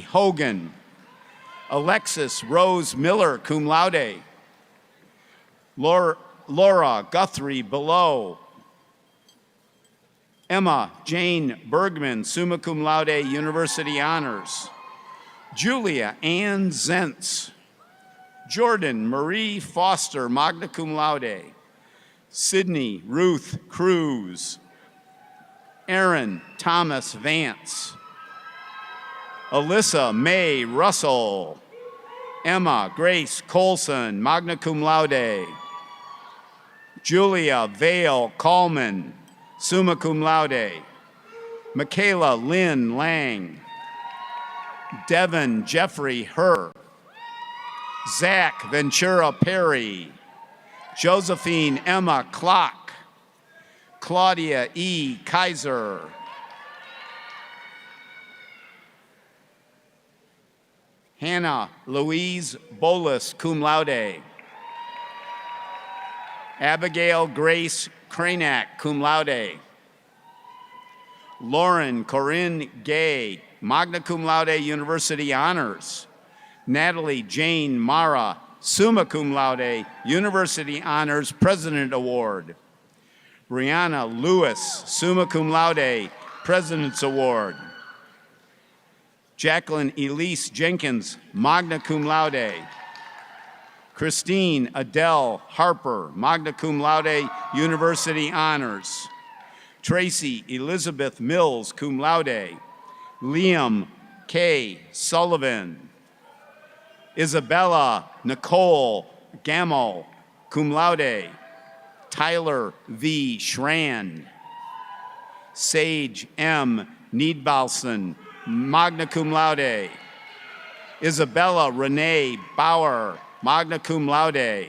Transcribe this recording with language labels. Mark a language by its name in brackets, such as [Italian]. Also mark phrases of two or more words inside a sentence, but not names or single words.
[English] Hogan, Alexis Rose Miller, [Latin] cum laude, [English] Laura Guthrie Below, Emma Jane Bergman, [Latin] summa cum laude, [English] University Honors, Julia Ann Zentz, Jordan Marie Foster, [Latin] magna cum laude, [English] Sydney Ruth Cruz, Aaron Thomas Vance, Alyssa Mae Russell, Emma Grace Colson, [Latin] magna cum laude. [English] Julia Vale Coleman, [Latin] summa cum laude. [English] Michaela Lynn Lang. Devin Jeffrey Herr. Zach Ventura Perry. Josephine Emma Klock. Claudia E. Kaiser. Hannah Louise Bolus, [Latin] cum laude. [English] Abigail Grace Kranak, [Latin] cum laude. [English] Lauren Corinne Gay, [Latin] magna cum laude, [English] University Honors. Natalie Jane Mara, [Latin] summa cum laude, [English] University Honors President Award. Brianna Lewis, [Latin] summa cum laude, [English] President's Award. Jacqueline Elise Jenkins, [Latin] magna cum laude. [English] Christine Adele Harper, [Latin] magna cum laude, [English] University Honors. Tracy Elizabeth Mills, [Latin] cum laude. [English] Liam K. Sullivan. Isabella Nicole Gammo, [Latin] cum laude. [English] Tyler V. Schran. Sage M. Needbalson, [Latin] magna cum laude. [English] Isabella Renee Bauer, [Latin] magna cum laude.